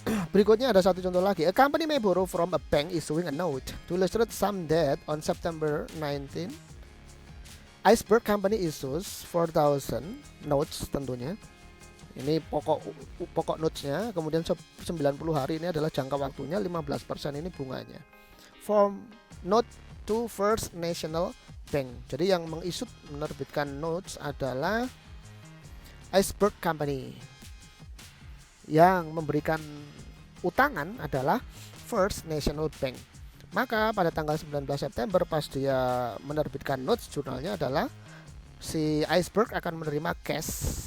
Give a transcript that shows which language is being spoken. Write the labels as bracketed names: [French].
[Indonesian] Berikutnya ada satu contoh lagi. [English] A company may borrow from a bank issuing a note to illustrate some debt on September 19. Iceberg Company issues 4,000 notes tentunya. [Indonesian] Ini pokok notesnya. Kemudian 90 hari ini adalah jangka waktunya, 15% ini bunganya. [English] From note to First National Bank. [Indonesian] Jadi yang menerbitkan notes adalah Iceberg Company. Yang memberikan utangan adalah First National Bank. Maka pada tanggal 19 September pas dia menerbitkan notes jurnalnya adalah si Iceberg akan menerima cash.